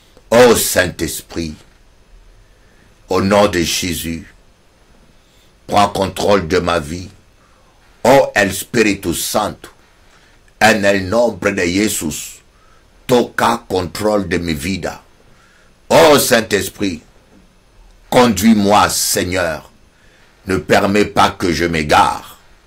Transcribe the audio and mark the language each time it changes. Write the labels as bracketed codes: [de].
[fr] Oh Saint-Esprit, au nom de Jésus, prends contrôle de ma vie. [es] Oh Espíritu Santo, en el nombre de Jesús, toca contrôle de mi vida. [fr] Oh Saint-Esprit, conduis-moi, Seigneur. Ne permets pas que je m'égare.